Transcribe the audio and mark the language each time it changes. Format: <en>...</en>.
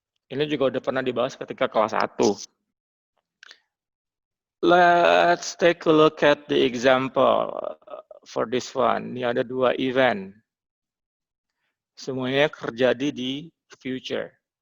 <id>Ini juga udah pernah dibahas ketika kelas 1.</id> <en>Let's take a look at the example for this one.</en> <id>Ini ada 2 event. Semuanya terjadi di future.</id>